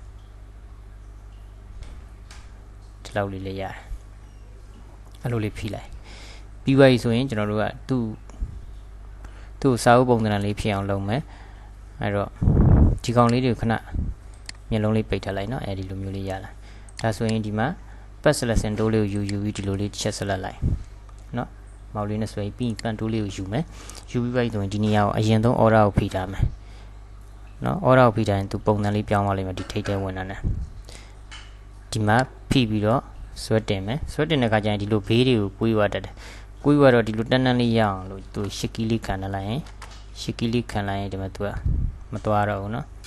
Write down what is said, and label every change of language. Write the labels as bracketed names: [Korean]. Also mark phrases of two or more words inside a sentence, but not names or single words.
[Burmese] ဒီလောက်လေးလေးရတယ်အဲ့လိုလေးဖိလိုက်ပြီးပါပြီဆိုရင်ကျွန်တော်တို့ကသူ့စာအုပ်ပုံစံလေးဖြစ်အောင်လုပ်မယ်အဲ့တော့ဒီကောင်လေးတွေကိုခဏမျက်လုံးလေးပိ တ်ထားလိုက်နော်အဲဒီလိုမျိုးလေးရလာဒါဆိုရင်ဒီမှာ [English] path selection tool [Burmese] လေးကိုယူပြီးဒီလိုလေးချက်ဆက်လက်လိုက်နော်မောက်လေးနဲ့ဆွဲပြီးပန်တိုးလေးကိုယူမယ်ယူပြီးပြီဆိုရင်ဒီနေရာကိုအရင်ဆုံး order ကိုဖိထားမယ်နော် order ကိုဖိထားရင်သူပုံစံလေးပြောင်းသွားလိမ့်မယ်ဒီထိတ်တဲ့ဝင်တာနဲ့ဒီမှာဖိပြီးတော့ဆွဲတင်မယ်ဆွဲတင်တဲ့အခါကျရင်ဒီလိုဘေးတွေကိုကွေးသွားတတ်တယ်ကွေးသွားတော့ဒီလိုတန်းတန်းလေးရအောင်လို့သူရှစ်ကီလေးခံလိုက်ရင်ရှစ်ကီလေးခံလိုက်ရင်ဒီမှာသူကမသွားတော့ဘူးနော်